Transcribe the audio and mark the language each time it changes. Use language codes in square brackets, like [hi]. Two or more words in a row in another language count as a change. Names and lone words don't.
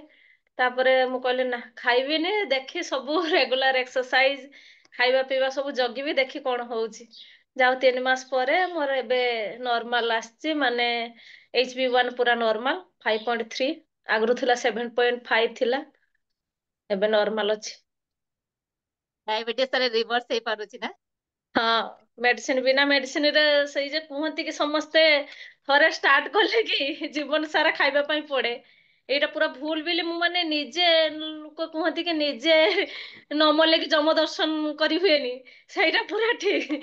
[or] ତାପରେ ମୁଁ କହିଲି ନା ଖାଇବିନି ଦେଖି ସବୁ [en] regular exercise [or] ଖାଇବା ପିଇବା ସବୁ ଜଗିବି ଦେଖି କଣ ହଉଛି। ଯାଉ 3 ମାସ ପରେ ମୋର ଏବେ ନର୍ମାଲ ଆସିଛି ମାନେ HbA1 ପୁରା ନର୍ମାଲ 5.3 ଆଗରୁ ଥିଲା 7.5 ଥିଲା ଏବେ ନର୍ମାଲ ଅଛି। ଡାଇବେଟିସ ତାରେ ରିଭର୍ସ ହେଇ ପାରୁଛି ନା? ହଁ ମେଡିସିନ ବିନା ମେଡିସିନରେ ସେଇ ଯେ କୁହନ୍ତି କି ସମସ୍ତେ ଥରେ ଷ୍ଟାର୍ଟ କଲେ କି ଜୀବନ ସାରା ଖାଇବା ପାଇଁ ପଡେ। ଏଇଟା ପୁରା ଭୁଲ ବୋଲି ମୁଁ ମାନେ ନିଜେ ଲୋକ କୁହନ୍ତି କି ନିଜେ ନ ମଲେ କି ଯମ ଦର୍ଶନ କରି ହୁଏନି ସେଇଟା ପୁରା ଠିକ।